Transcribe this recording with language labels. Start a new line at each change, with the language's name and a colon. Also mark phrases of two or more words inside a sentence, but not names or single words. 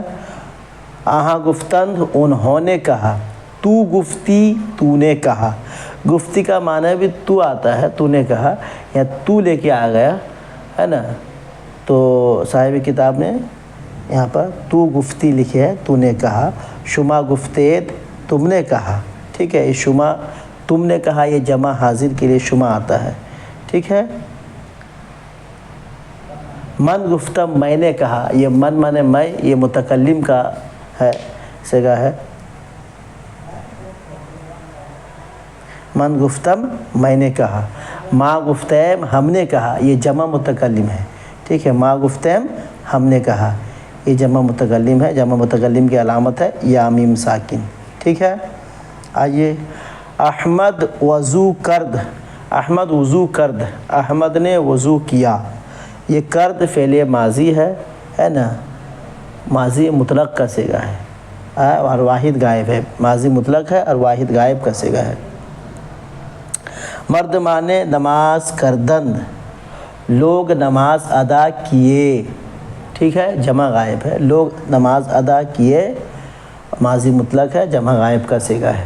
Urdu: آہاں گفتند انہوں نے کہا،
Persian: تو گفتی
Urdu: تو نے کہا، گفتی کا معنی بھی تو آتا ہے، تو نے کہا یا تو لے کے آ گیا، ہے نا۔ تو صاحب کتاب نے یہاں پر
Persian: تو گفتی
Urdu: لکھے ہے، تو نے کہا،
Persian: شما گفتید
Urdu: تم نے کہا، ٹھیک ہے۔ یہ شما تم نے کہا، یہ جمع حاضر کے لیے شما آتا ہے، ٹھیک ہے۔
Persian: من گفتم
Urdu: میں نے کہا، یہ من مانے میں، یہ متکلم کا ہے، صیغہ ہے۔
Persian: من گفتم
Urdu: میں نے کہا،
Persian: ما گفتیم
Urdu: ہم نے کہا، یہ جمع متکلم ہے، ٹھیک ہے۔
Persian: ما گفتیم
Urdu: ہم نے کہا، یہ جمع متکلم ہے، جمع متکلم کی علامت ہے یا میم ساکن، ٹھیک ہے۔
Persian: آئیے، احمد وضو کرد، احمد وضو کرد،
Urdu: احمد نے وضو کیا، یہ کرد فعل ماضی ہے نا، ماضی مطلق کا صیغہ ہے اور واحد غائب ہے، ماضی مطلق ہے اور واحد غائب کا صیغہ ہے۔
Persian: مرد مانے نماز کردند،
Urdu: لوگ نماز ادا کیے، ٹھیک ہے، جمع غائب ہے، لوگ نماز ادا کیے، ماضی مطلق ہے، جمع غائب کا صیغہ ہے۔